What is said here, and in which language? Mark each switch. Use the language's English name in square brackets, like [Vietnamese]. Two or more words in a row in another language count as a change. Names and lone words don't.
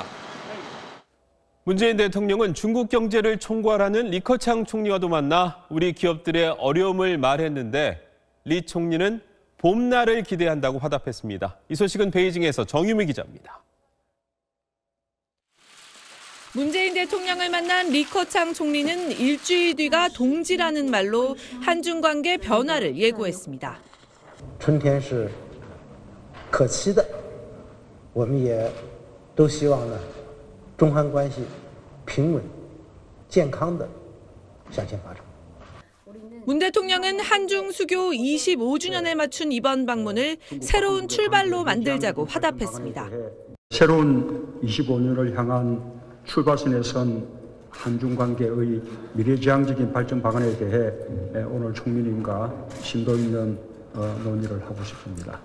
[Korean] 문재인 대통령은 중국 경제를 총괄하는 리커창 총리와도 만나 우리 기업들의 어려움을 말했는데 리 총리는 봄날을 기대한다고 화답했습니다. 이 소식은 베이징에서 정유미 기자입니다. 문재인 대통령을 만난 리커창 총리는 일주일 뒤가 동지라는 말로 한중 관계 변화를 예고했습니다. [Chinese] 春天是可期的，我们也都希望呢，中韩关系平稳、健康的向前发展。 [Korean] 문 대통령은 한중 수교 25주년에 맞춘 이번 방문을 새로운 출발로 만들자고 화답했습니다. 새로운 25년을 향한 출발선에 선 한중 관계의 미래지향적인 발전 방안에 대해 오늘 총리님과 심도 있는 논의를 하고 싶습니다.